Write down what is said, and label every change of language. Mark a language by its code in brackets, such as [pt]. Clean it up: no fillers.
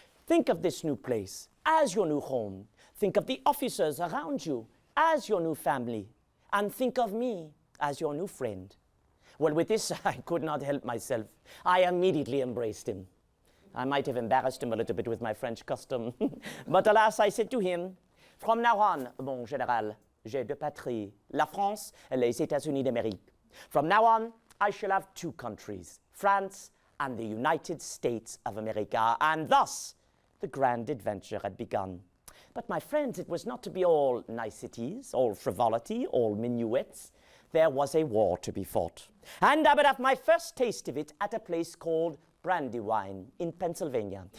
[en] Think of this new place as your new home. Think of the officers around you as your new family. And think of me as your new friend. Well, with this, I could not help myself. I immediately embraced him. I might have embarrassed him a little bit with my French custom. But alas, I said to him, from now on, [fr] mon général, j'ai deux patries, la France et les États-Unis d'Amérique. [en] From now on, I shall have two countries, France and the United States of America. And thus, the grand adventure had begun. But my friends, it was not to be all niceties, all frivolity, all minuets. There was a war to be fought. And I would have my first taste of it at a place called Brandywine in Pennsylvania.